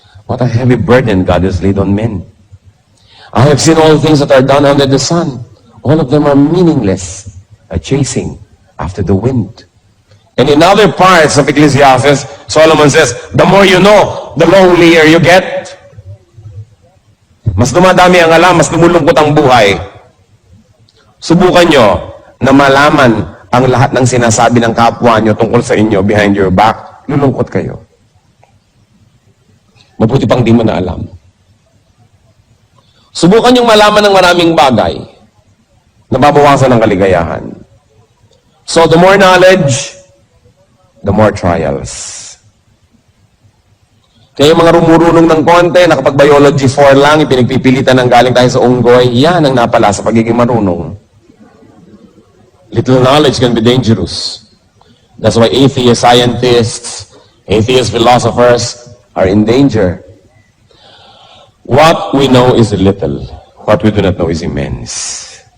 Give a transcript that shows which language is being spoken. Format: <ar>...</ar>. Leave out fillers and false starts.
<en>What a heavy burden God has laid on men. I have seen all things that are done under the sun. All of them are meaningless, a chasing after the wind. And in other parts of Ecclesiastes, Solomon says, the more you know, the lonelier you get.</en> <tl>Mas dumadami ang alam, mas lumulungkot ang buhay. Subukan nyo na malaman ang lahat ng sinasabi ng kapwa nyo tungkol sa inyo</tl> <en>behind your back,</en> <tl>lulungkot kayo. Mabuti pang di mo na alam. Subukan yung malaman ng maraming bagay na babawasan ng kaligayahan.</tl> <en>So the more knowledge, the more trials.</en> <tl>Kaya yung mga rumurunong ng konti, nakapag-biology 4 lang, ipinagpipilitan ng galing tayo sa unggoy, yan ang napala sa pagiging marunong.</tl> <en>Little knowledge can be dangerous. That's why atheist scientists, atheist philosophers are in danger. What we know is little. What we do not know is immense.</en>